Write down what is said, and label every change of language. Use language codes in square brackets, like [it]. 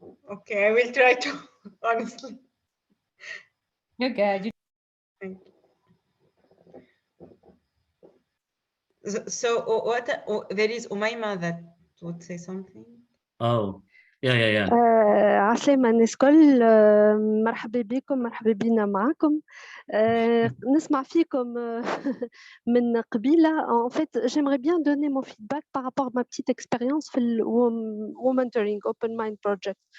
[en] Okay, I will try to, honestly. You're good. Thank you. So what there is Umayma that would say something. Oh, Yeah. [ar] عسلامة الناس الكل. مرحبا بكم، مرحبا بينا معاكم. نسمع فيكم من قبيلة. [fr] En fait, j'aimerais bien donner mon feedback par rapport à ma petite expérience في ال WOmentoring Open Mind Project.